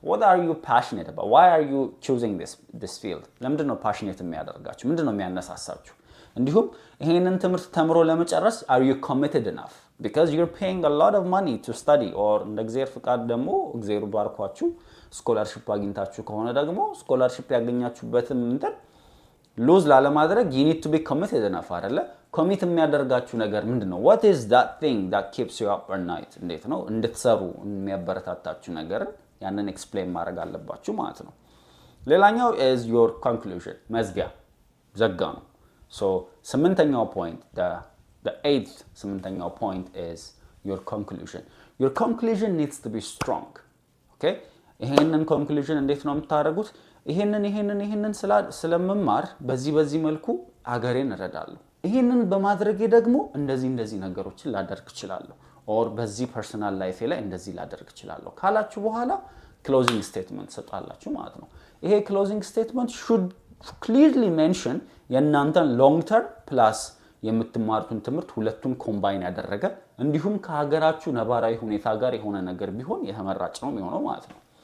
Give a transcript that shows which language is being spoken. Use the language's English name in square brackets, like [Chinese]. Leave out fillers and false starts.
[English] What are you passionate about? Why are you choosing this field? [Amharic] ለምንድን ነው passionate የሚያደርጋችሁ? ምንድን ነው የሚያነሳሳችሁ? እንዲሁም ይሄንን ትምህርት ተምሮ ለመጨረስ [English] are you committed enough? Because you're paying a lot of money to study or [Amharic] እንደ እግዚአብሔር ፍቃድ ደግሞ እግዚአብሔር ባርኳችሁ ስኮላርሺፕ አግኝታችሁ ከሆነ ደግሞ ስኮላርሺፕ ያገኛችሁበትን እንትን ሉዝ ላለማድረግ [English] you need to be committed enough [Amharic] አይደለ? ኮሚት የሚያደርጋችሁ ነገር ምንድነው? [English] What is that thing that keeps you up at night? [Amharic] እንዴት ነው እንድትሰሩ የሚያበረታታችሁ ነገር ያንን ኤክስፕሌን ማድረግ አለባችሁ ማለት ነው። ሌላኛው [English] is your conclusion [Amharic] መዝጊያ ዘጋ ነው። So ስምንተኛው [English] point the eighth [Amharic] ስምንተኛው point is your conclusion. [English] Your conclusion needs to be strong. Okay? [Amharic] ይሄንን conclusion እንዴት ነው የምታደርጉት? ይሄንን ስለመማር በዚህ መልኩ አገሬን እረዳለሁ። ይሄንን በማድረጌ ደግሞ እንደዚህ ነገሮችን ላደርግ እችላለሁ or በዚህ ፐርሰናል ላይፌ ላይ እንደዚህ ላደርግ እችላለሁ ካላችሁ በኋላ closing statement ሰጣላችሁ ማለት ነው። ይሄ closing statement [English] should clearly mention [Amharic] የእናንተን long term plus የምትማሩትን ትምህርት ሁለቱን ኮምባይን ያደረገ እንዲሁም ከሀገራችሁ ነባራዊ ሁኔታ ጋር የሆነ ነገር ቢሆን የተመራጭ ነው የሚሆነው ማለት ነው።